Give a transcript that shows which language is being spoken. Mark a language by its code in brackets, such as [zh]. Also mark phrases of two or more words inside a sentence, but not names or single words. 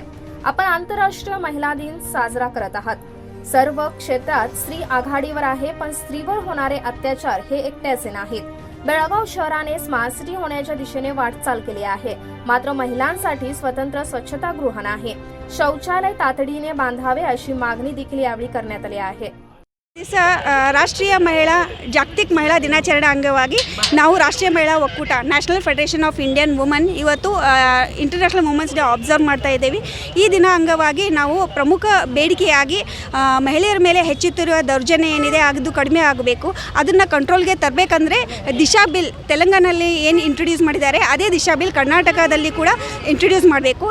[mr] आपण आंतरराष्ट्रीय महिला दिन साजरा करत आहात। सर्व क्षेत्रात स्त्री आघाडीवर आहे, पण स्त्रीवर होणारे अत्याचार हे एकट्याचे नाहीत। बेळगाव शहराने स्मार्ट सिटी होण्याच्या दिशेने वाटचाल केली आहे, मात्र महिलांसाठी स्वतंत्र स्वच्छतागृह नाही। शौचालय तातडीने बांधावे अशी मागणी देखील यावेळी करण्यात आली आहे। [kn] ರಾಷ್ಟ್ರೀಯ ಮಹಿಳಾ ಜಾಗತಿಕ ಮಹಿಳಾ ದಿನಾಚರಣೆ ಅಂಗವಾಗಿ ನಾವು ರಾಷ್ಟ್ರೀಯ ಮಹಿಳಾ ಒಕ್ಕೂಟ ನ್ಯಾಷನಲ್ ಫೆಡರೇಷನ್ ಆಫ್ ಇಂಡಿಯನ್ ವುಮನ್ ಇವತ್ತು [en] international women's day observe [kn] ಮಾಡ್ತಾ ಇದ್ದೀವಿ। ಈ ದಿನ ಅಂಗವಾಗಿ ನಾವು ಪ್ರಮುಖ ಬೇಡಿಕೆಯಾಗಿ ಮಹಿಳೆಯರ ಮೇಲೆ ಹೆಚ್ಚುತ್ತಿರುವ ದೌರ್ಜನ್ಯ ಏನಿದೆ ಅದು ಕಡಿಮೆ ಆಗಬೇಕು, ಅದನ್ನು ಕಂಟ್ರೋಲ್ಗೆ ತರಬೇಕಂದ್ರೆ ದಿಶಾ ಬಿಲ್ ತೆಲಂಗಾಣದಲ್ಲಿ ಏನು ಇಂಟ್ರೊಡ್ಯೂಸ್ ಮಾಡಿದ್ದಾರೆ ಅದೇ ದಿಶಾ ಬಿಲ್ ಕರ್ನಾಟಕದಲ್ಲಿ ಕೂಡ ಇಂಟ್ರೊಡ್ಯೂಸ್ ಮಾಡಬೇಕು।